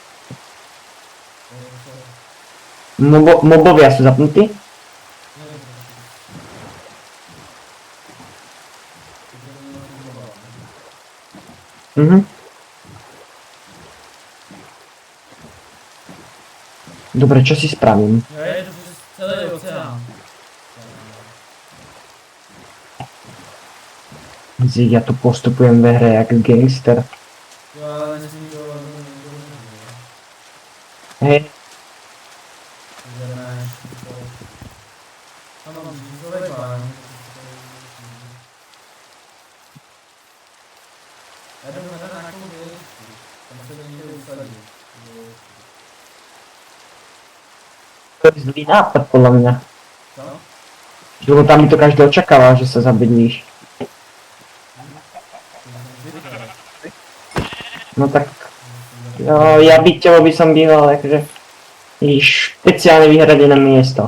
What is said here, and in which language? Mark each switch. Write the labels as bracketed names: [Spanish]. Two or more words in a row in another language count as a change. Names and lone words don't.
[Slovak] Mobovia sú zapnutí? Mhm. Dobre, čo si spravím? [Czech] já jedu přes celý oceán. [Slovak] Zík, ja tu postupujem ve hre jak gangster. [Czech] Jo, ale nesmí to... [Slovak] Hej, [Czech] Jdeme... Tam mám žízlový plán. Já jdu hledat nějakou věci. Tam se to někde usadí. [Slovak] to je zlý nápad podľa mňa. [Czech] Co? [Slovak] Lebo tam by to každý očakával, že sa zabydlíš. No tak, no, ja byťovo by som býval akože špeciálne vyhradené miesto.